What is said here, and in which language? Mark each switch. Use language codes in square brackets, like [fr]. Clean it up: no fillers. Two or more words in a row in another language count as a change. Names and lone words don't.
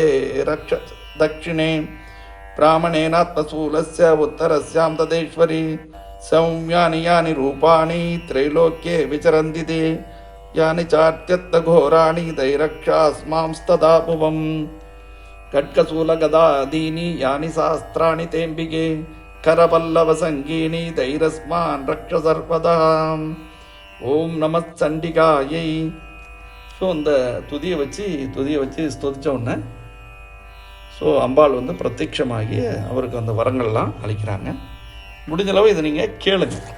[sa] रक्ष दक्षिणे ब्राह्मणेनात्मशूलस्य उत्तरस्यां तदेश्वरी सौम्यानि यानि रूपाणि त्रैलोक्ये विचरन्ति ते यानि चात्यत्तघोराणि दैरक्षास्मांस्तदा भुवम् खड्गशूलगदादीनि यानि शास्त्राणि तेऽम्बिके करपल्लवसङ्गीनि दैरस्मान् रक्ष सर्वदा ॐ नमः चण्डिकायै. [ta] ஸோ இந்த துதியை வச்சு ஸ்துதிச்ச உடனே ஸோ அம்பாள் வந்து பிரத்யட்சமாகி அவருக்கு அந்த வரங்கள்லாம் அளிக்கிறாங்க. முடிஞ்சளவு இதை நீங்கள் கேளுங்க.